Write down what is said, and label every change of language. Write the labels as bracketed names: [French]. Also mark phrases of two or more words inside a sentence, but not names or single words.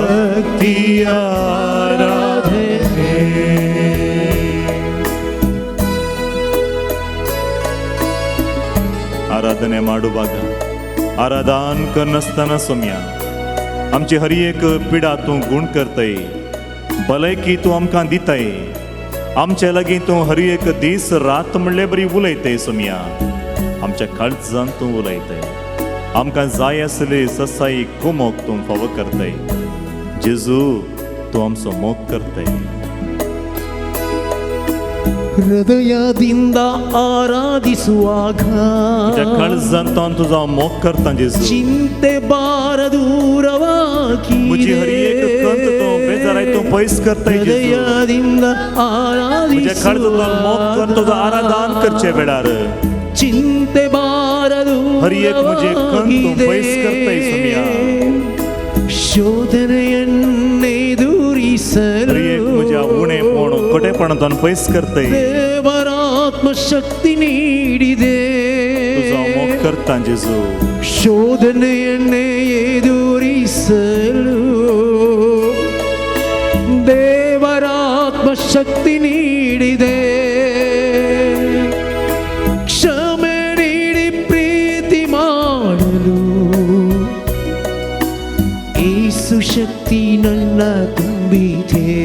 [Kannada] ಭಕ್ತಿಯ ಆರಾಧನೆ. ಆರಾಧನೆ ಮಾಡುವಾಗ [Konkani] आराधन करनासतना सोम्या आमची हर एक पिडा तूं गुण करतय, भलायकी तूं आमकां दिताय, आमच्या लागीं तूं हर एक दीस रात म्हणले बरी उलयतय सोम्या. आमच्या काळजान तूं उलयतय, आमकां जाय आसले ससाई मोग तूं फावो करतय. जेजू तूं आमचो मोग करतय. [Kannada] ಹೃದಯದಿಂದ ಆರಾಧಿಸುವಾಗ [Konkani] काळजांतल्यान तुजो हांव मोग करता जेजू. [Kannada] ಚಿಂತೆ ಭಾರ ದೂರವಾಗಿ [Konkani] म्हजी हर एक कंत तूं बेजाराय तूं पयस करताय जेजू. [Kannada] ಹೃದಯದಿಂದ [Konkani] म्हज्या काळजांतल्यान मोग करून तुजो आराधन करचे वेळार [Kannada] ಚಿಂತೆ ಭಾರ [Konkani] हर एक म्हजे कंत तूं पयस करताय सोम्या. [Kannada] ಶೋಧನೆಯನ್ನೇ [Konkani] हर एक म्हज्या उणेपण कोटेपणांतल्यान पयस करताय. [Kannada] ದೇವರ ಆತ್ಮಶಕ್ತಿ ನೀಡಿದೆ. [Konkani] तुजो हांव मोग करता जेजू. [Kannada] ಶೋಧನೆಯನ್ನೇ ಎದುರಿಸಲು ದೇವರ ಆತ್ಮಶಕ್ತಿ ನೀಡಿದೆ. ಕ್ಷಮೆ ನೀಡಿ ಪ್ರೀತಿ ಮಾಡಲು ಯೇಸು ಶಕ್ತಿ ನನ್ನ ತುಂಬಿದೆ.